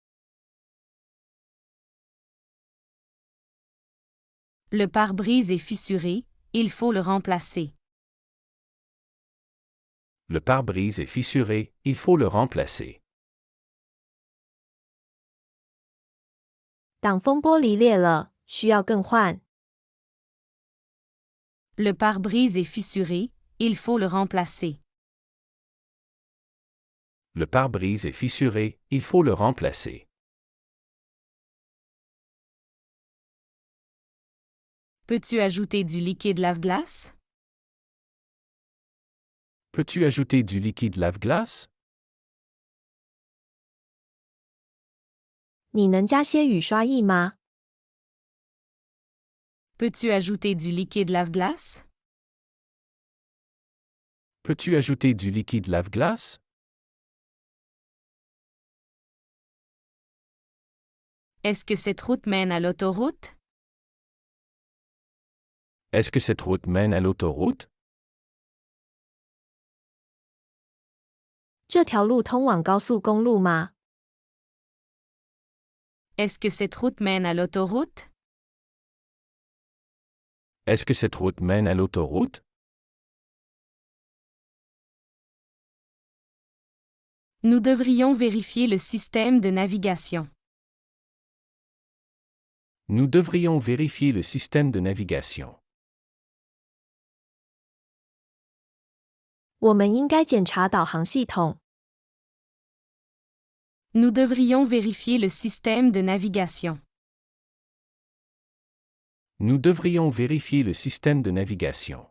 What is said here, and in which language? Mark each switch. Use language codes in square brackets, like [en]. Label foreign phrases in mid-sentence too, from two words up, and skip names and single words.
[fr] Le pare-brise est fissuré. Il faut le remplacer. Le pare-brise est fissuré. Il faut le remplacer. [zh] 挡风玻璃裂了，需要更换。 [fr] Le pare-brise est fissuré. Il faut le remplacer. Le pare-brise est fissuré. Il faut le remplacer. Peux-tu ajouter du liquide lave-glace? Peux-tu ajouter du liquide lave-glace? [zh] 你能加些雨刷液吗？ [fr] Peux-tu ajouter du liquide lave-glace? Peux-tu ajouter du liquide lave-glace? Est-ce que cette route mène à l'autoroute? Est-ce que cette route mène à l'autoroute? [zh] 这条路通往高速公路吗？ [fr] Est-ce que cette route mène à l'autoroute? Est-ce que cette route mène à l'autoroute? Nous devrions vérifier le système de navigation. Nous devrions vérifier le système de navigation. [zh] 我们应该检查导航系统。 [fr] Nous devrions vérifier le système de navigation. Nous devrions vérifier le système de navigation.